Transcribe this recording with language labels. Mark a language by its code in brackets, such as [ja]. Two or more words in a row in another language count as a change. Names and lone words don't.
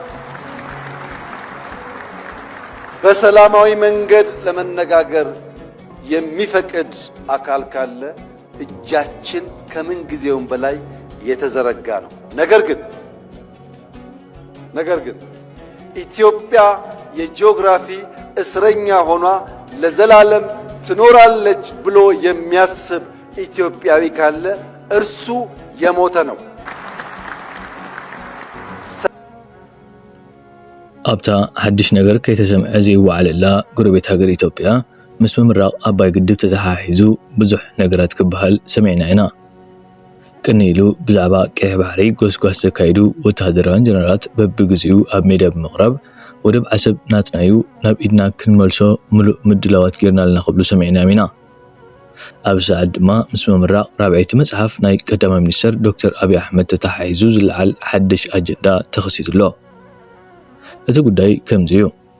[am] በሰላማዊ መንገድ ለመነጋገር የሚፈቅድ አካል ካለ እጃችን ከምን ጊዜውም በላይ የተዘረጋ ነው። ነገር ግን ኢትዮጵያ የጂኦግራፊ እስረኛ ሆኗ ለዘላለም ትኖራለች ብሎ የሚያስብ ኢትዮጵያዊ ካለ እርሱ የሞተ ነው። [ti] አብታ ሐዲሽ ነገር ከይተሰምዐ ዘይወዓለላ ጎረቤት ሃገር ኢትዮጵያ ምስ ምምራቕ አባይ ግድብ ተተሓሒዙ ብዙሕ ነገራት ክበሃል ሰሚዕና ኢና። ቅኒኢሉ ብዛዕባ ቀይሕ ባሕሪ ጎስጓስ ዘካይዱ ወተሃደራውያን ጀነራላት በቢግዚኡ ኣብ ሜዳ ብምቕራብ ወደብ ዓሰብ ናትናዩ ናብ ኢድና ክንመልሶ ሙሉእ ምድላዋት ጌርና ኣለና ክብሉ ሰሚዕና ኢና። ኣብ ሰዓት ድማ ምስ ምምራቕ ራብዒቲ መፅሓፍ ናይ ቀዳማይ ሚኒስተር ዶክተር ኣብይ ኣሕመድ ተተሓሒዙ ዝለዓል ሓድሽ ኣጀንዳ ተኸሲቱሎ። እቲ ጉዳይ ከምዚ እዩ።